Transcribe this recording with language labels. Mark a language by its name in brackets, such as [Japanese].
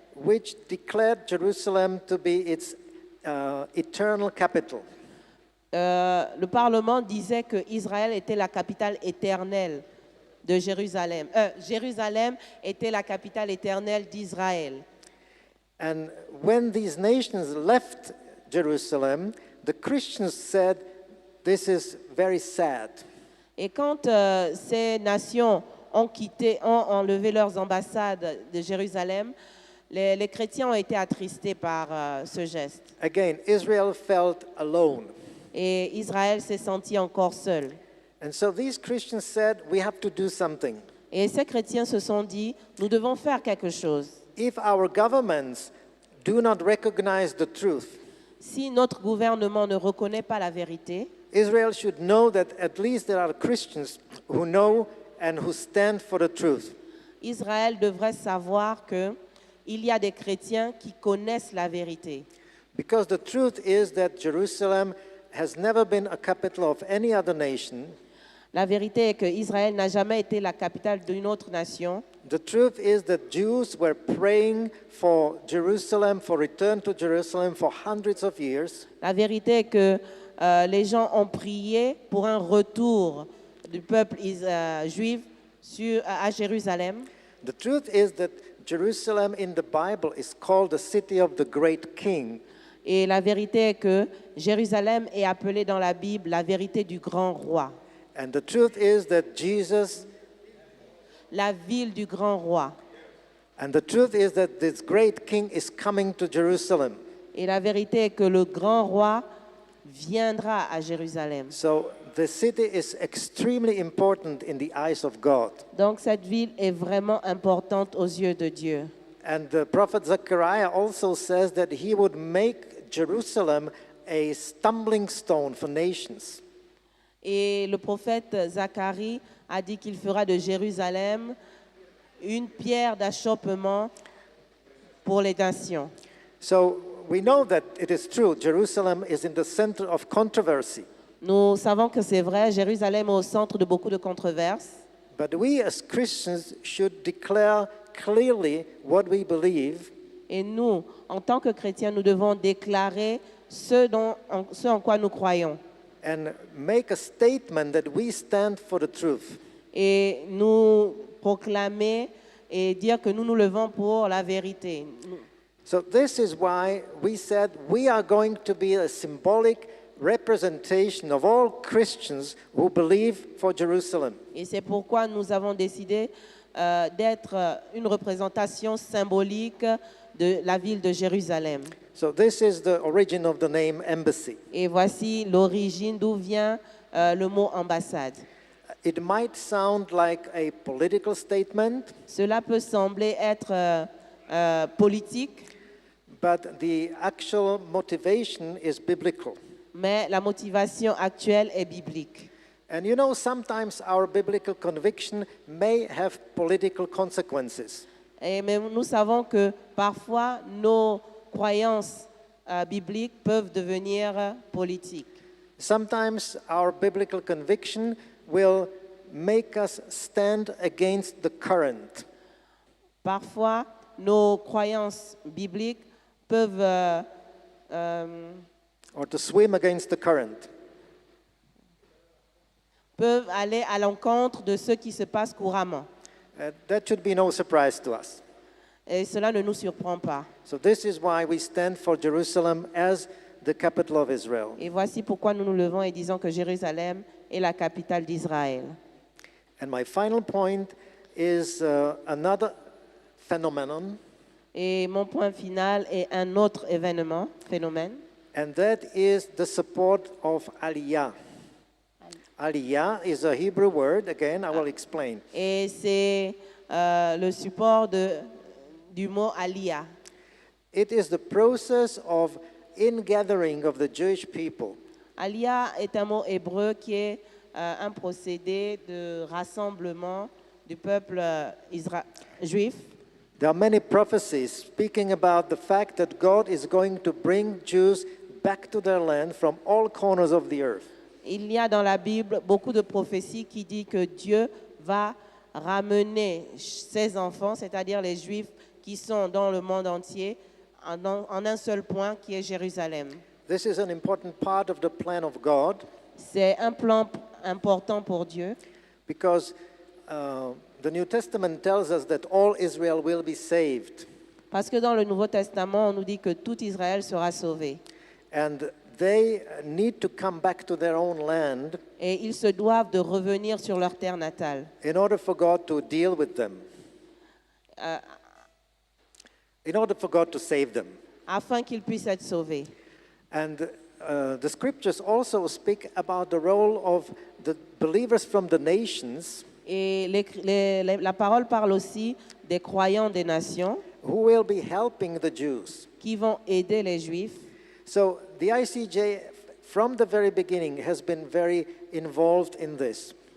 [English] which declared Jerusalem to be its eternal capital. [French] le Parlement disait que Israël était la capitale éternelle de Jérusalem. Jérusalem était la capitale éternelle d'Israël. [English] And when these nations left Jerusalem, the Christians said, this is very sad. [French] Et quand ces nations ont enlevé leurs ambassades de Jérusalem, les chrétiens ont été attristés par ce geste. [English] Again, Israel felt alone. [French] Et Israël s'est senti encore seul. [English] And so these Christians said, we have to do something. [French] Et ces chrétiens se sont dit, nous devons faire quelque chose. [English] If our governments do not recognize the truth, [French] Si notre gouvernement ne reconnaît pas la vérité, [English] Israel should know that at least there are Christians who know and who stand for the truth. [French] Israël devrait savoir qu'il y a des chrétiens qui connaissent la vérité. [English] Because the truth is that Jerusalem has never been a capital of any other nation. [French] La vérité est que Israël n'a jamais été la capitale d'une autre nation. [English] The truth is that Jews were praying for Jerusalem, for return to Jerusalem for hundreds of years. [French] La vérité est que les gens ont prié pour un retour du peuple juif à Jérusalem. [English] The truth is that Jerusalem in the Bible is called the city of the great king. [French] Et la vérité est que Jérusalem est appelée dans la Bible la vérité du grand roi. [English] And the truth is that Jesus, [French] La ville du grand roi. [English] and the truth is that this great king is coming to Jerusalem. [French] Et la vérité est que le grand roi viendra à Jérusalem. [English] So the city is extremely important in the eyes of God. [French] Donc cette ville est vraiment importante aux yeux de Dieu. [English] And the prophet Zechariah also says that he would make Jerusalem a stumbling stone for nations. [French] Et le prophète Zacharie a dit qu'il fera de Jérusalem une pierre d'achoppement pour les nations. [English] So we know that it is true. Jerusalem is in the center of controversy. [French] Nous savons que c'est vrai, Jérusalem est au centre de beaucoup de controverses. [English] But we as Christians should declare clearly what we believe. [French] Et nous, en tant que chrétiens, nous devons déclarer ce en quoi nous croyons. [English] And make a statement that we stand for the truth. [French] Et nous proclamer et dire que nous nous levons pour la vérité. [English] So this is why we said we are going to be a symbolic representation of all Christians who believe for Jerusalem. [French] Et c'est pourquoi nous avons décidé d'être une représentation symbolique de la ville de Jérusalem. [English] So this is the origin of the name embassy. [French] Et voici l'origine d'où vient le mot ambassade. [English] It might sound like a political statement, [French] Cela peut sembler être politique, [English] but the actual motivation is biblical. [French] mais la motivation actuelle est biblique. [English] And you know, sometimes our biblical conviction may have political consequences. [French] Mais nous savons que parfois nos croyances bibliques peuvent devenir politiques. [English] Sometimes our biblical conviction will make us stand against the current. [French] Parfois, nos croyances bibliques peuvent [English] Or to swim against the current. [French] peuvent aller à l'encontre de ce qui se passe couramment. [English] That should be no surprise to us. [French] Et cela ne nous surprend pas. [English] So this is why we stand for Jerusalem as the capital of Israel. [French] Et voici pourquoi nous nous levons et disons que Jérusalem est la capitale d'Israël. [English] And my final point is another phenomenon, [French] Et mon point final est un autre phénomène, [English] and that is the support of Aliyah. Aliyah is a Hebrew word, again, I will explain. [French] et c'est le support du mot aliyah. [English] It is the process of ingathering of the Jewish people. [French] Aliyah est un mot hébreu qui est un procédé de rassemblement du peuple juif. [English] There are many prophecies speaking about the fact that God is going to bring Jews back to their land from all corners of the earth. [French] Il y a dans la Bible beaucoup de prophéties qui disent que Dieu va ramener ses enfants, c'est-à-dire les Juifs qui sont dans le monde entier, en un seul point qui est Jérusalem. [English] This is an important part of the plan of God [French] C'est un plan important pour Dieu [English] because the New Testament tells us that all Israel will be saved. [French] parce que dans le Nouveau Testament, on nous dit que tout Israël sera sauvé. [English] And they need to come back to their own land [French] Et ils se doivent de revenir sur leur terre natale. [English] in order for God to deal with them, in order for God to save them. [French] Afin qu'ils puissent être sauvés. [English] And the scriptures also speak about the role of the believers from the nations [French] Et la parole parle aussi des croyants des nations [English] who will be helping the Jews. [French] qui vont aider les Juifs. [English] So the ICJ, from the very beginning, has been very involved in this.